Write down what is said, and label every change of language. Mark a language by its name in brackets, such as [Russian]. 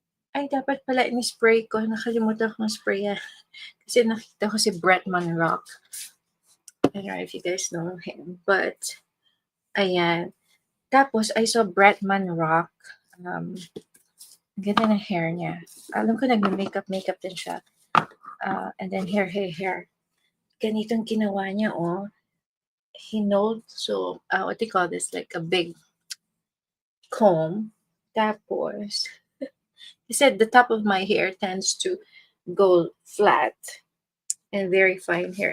[Filipino] Ay, dapat pala in-spray ko. Nakalimutan kong spray yan. Kasi nakita ko si Bretman Rock. [English] I don't know if you guys know him. But, [Filipino] ayan. [English] Tapos, I saw Bretman Rock. [Filipino] Ganda ng hair niya. Alam ko nag-makeup din siya. [English] And then hair. [Filipino] Ganitong ginawa niya, oh. [English] He knows, so, what do you call this? Like a big comb. Tapos, he said the top of my hair tends to go flat and very fine hair.